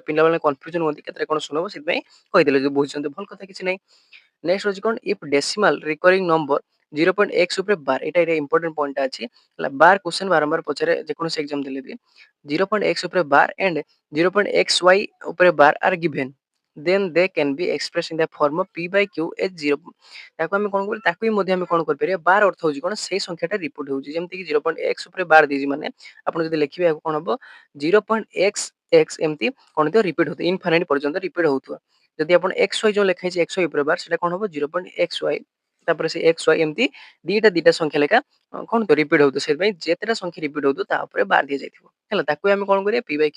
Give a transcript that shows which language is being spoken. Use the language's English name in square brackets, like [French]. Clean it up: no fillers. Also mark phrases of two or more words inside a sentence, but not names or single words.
[Odia] ପିଲାମାନେ କନଫ୍ୟୁଜନ ହୁଅନ୍ତି କେତେଟା କ'ଣ ଶୂନ ହବ ସେଥିପାଇଁ କହିଦେଲେ ଯଦି ବୁଝୁଛନ୍ତି ଭଲ କଥା କିଛି ନାହିଁ ନେକ୍ସଟ ହଉଛି କ'ଣ [English] if decimal recurring number [Odia] 0.x ଉପରେ ବାର ଏଇଟା [English] important pointଟା [Odia] ଅଛି ହେଲା ବାର କ୍ୱେଶ୍ଚନ ବାରମ୍ବାର ପଚାରେ ଯେକୌଣସି ଏକ୍ଜାମ ଦେଲେ ବି 0.x ଉପରେ ବାର ଆଣ୍ଡ 0.xy ଉପରେ ବାର [English] are given then they can be expressed in the form of p/q as 0 [Odia] ତାକୁ ଆମେ କ'ଣ କରିବା ତାକୁ ବି ମଧ୍ୟ ଆମେ କ'ଣ କରିପାରିବା ବାର ଅର୍ଥ ହଉଛି କ'ଣ ସେଇ ସଂଖ୍ୟାଟା ରିପିଟ୍ ହଉଛି ଯେମିତି କି 0.x ଉପରେ ବାର ଦେଇଛି ମାନେ ଆପଣ ଯଦି ଲେଖିବେ ଏହାକୁ କ'ଣ ହବ 0.xx ଏମିତି କ'ଣ ହେଇଥିବ ରିପିଟ୍ ହଉଥିବ ଇନଫାଇନାଇଟ୍ ପର୍ଯ୍ୟନ୍ତ ରିପିଟ୍ ହଉଥିବ ଯଦି ଆପଣ xy ଯୋଉ ଲେଖା ହେଇଛି xy ଉପରେ ବାର ସେଟା କ'ଣ ହବ 0.xy ତାପରେ ସେ xy ଏମିତି ଦିଟା ସଂଖ୍ୟା ଲେଖା କ'ଣ ତ ରିପିଟ୍ ହଉଥିବ ସେଥିପାଇଁ ଯେତେଟା ସଂଖ୍ୟା ରିପିଟ୍ ହଉଥିବ ତା ଉପରେ ବାର ଦିଆଯାଇଥିବ ହେଲା ତାକୁ ଆମେ କ'ଣ କରିବା p/q